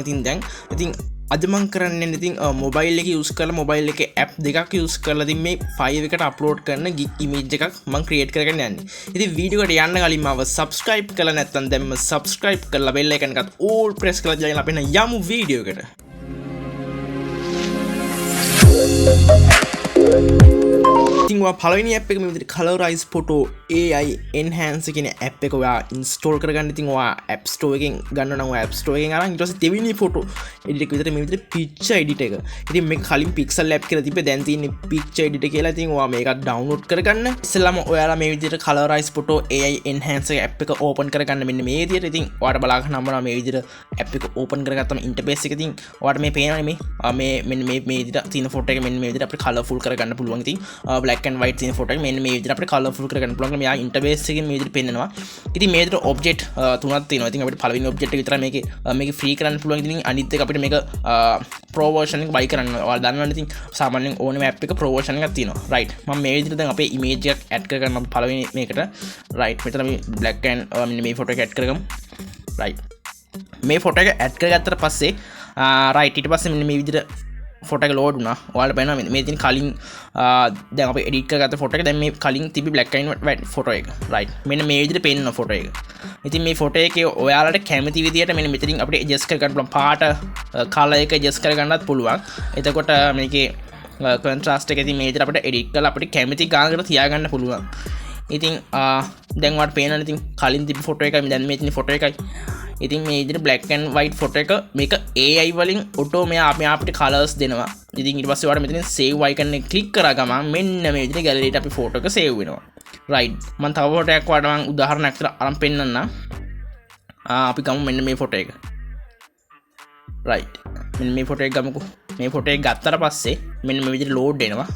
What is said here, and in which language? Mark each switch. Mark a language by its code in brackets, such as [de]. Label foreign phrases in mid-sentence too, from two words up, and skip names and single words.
[si] ඉතින් දැන් ඉතින් අද මං කරන්නේ ඉතින් මොබයිල් එක යූස් කරලා මොබයිල් එකේ ඇප් දෙකක් යූස් කරලා ඉතින් මේ ෆයිල් එකට අප්ලෝඩ් කරන [en] gig image [si] එකක් මං ක්‍රියේට් කරගෙන යන්නේ. ඉතින් වීඩියෝ එකට යන්න කලින් මාව subscribe කරලා නැත්නම් දැන්ම subscribe කරලා [en] bell icon [si] එකත් [en] all press [si] කරලා join අපේ යමු වීඩියෝ එකට. ඉතින් ඔයා පළවෙනි ඇප් එක මේ විදිහට [en] colorize photo AI enhance [si] කියන ඇප් එක ඔයා install කරගන්න. ඉතින් ඔයා [en] app store [si] එකෙන් ගන්න නම් ඔයා [en] app store [si] එකෙන් අරන් ඊට පස්සේ දෙවෙනි [en] photo edit [si] එක විතර මේ විදිහට [en] picture edit [si] එක. ඉතින් මේක කලින් [en] pixel app [si] කියලා තිබ්බේ, දැන් තියෙන්නේ [en] picture edit [si] කියලා. ඉතින් ඔයා මේක download කරගන්න. ඉස්සෙල්ලාම ඔයාලා මේ විදිහට [en] colorize photo AI enhance app [si] එක open කරගන්න මෙන්න මේ විදිහට. ඉතින් ඔයාලට බලා ගන්න හම්බුනා මේ විදිහට app එක open කරගත්තම interface එක. ඉතින් ඔයාලට මේ පේනවනේ මේ මෙන්න මේ විදිහට තියෙන photo එක මෙන්න මේ විදිහට අපිට colorful කරගන්න පුළුවන්. ඉතින් [en] black and white [si] තියෙන photo එක මෙන්න මේ විදිහට අපිට colorful කරගන්න පුළුවන්. මෙයා interface එකෙන් මේ විදිහට පෙන්නනවා. ඉතින් මේ විදිහට object තුනක් තියෙනවා. ඉතින් අපිට පළවෙනි object එක විතරයි මේකේ free කරන්න පුළුවන්. ඉතින් අනිත් එක අපිට මේක [en] pro version [si] එක buy කරන්න. ඔයාලා දන්නවනේ ඉතින් සාමාන්‍යයෙන් ඕනෙම app එක [en] pro version [si] එකක් තියෙනවා. right. මම මේ විදිහට දැන් අපේ image එකක් add කරගන්නම් පළවෙනි මේකට. right. මෙතන අපි [en] black and [si] මෙන්න මේ photo එක add කරගමු. right. මේ photo එක add කරගත්තට පස්සේ right ඊට පස්සේ මෙන්න මේ විදිහට ෆොටෝ එක ලෝඩ් වුණා. ඔයාලට බලනවා මේ තියෙන කලින් දැන් අපි එඩිට් කරගත්ත ෆොටෝ එක දැන් මේ කලින් තිබි [en] black and white [si] ෆොටෝ එක. right. මෙන්න මේ විදිහට පේනවා ෆොටෝ එක. ඉතින් මේ ෆොටෝ එකේ ඔයාලට කැමති විදිහට මෙන්න මෙතනින් අපිට adjust කරගන්න පුළුවන්. පාට color එක adjust කරගන්නත් පුළුවන්. එතකොට මේකේ contrast එක ඉතින් මේ විදිහට අපිට edit කරලා අපිට කැමති ගානකට තියාගන්න පුළුවන්. ඉතින් දැන් ඔයාලට පේනවනේ ඉතින් කලින් තිබි ෆොටෝ එකයි දැන් මේ තියෙන ෆොටෝ එකයි. ඉතින් මේ විදිහට [en] black and white photo [si] එක මේක AI වලින් auto මෙයා අපිට colors දෙනවා. ඉතින් ඊට පස්සේ ඔයාලා මෙතනින් [en] save icon [si] එක click කරා ගමන් මෙන්න මේ විදිහට gallery එකට අපි photo එක save වෙනවා. right. මම තව photo එකක් ඔයාලට මම උදාහරණයක් විතර අරන් පෙන්නන්නම්. අපි ගමු මෙන්න මේ photo එක. right. මෙන්න මේ photo එක ගමුකෝ. මේ photo එක ගත්තට පස්සේ මෙන්න මේ විදිහට load වෙනවා.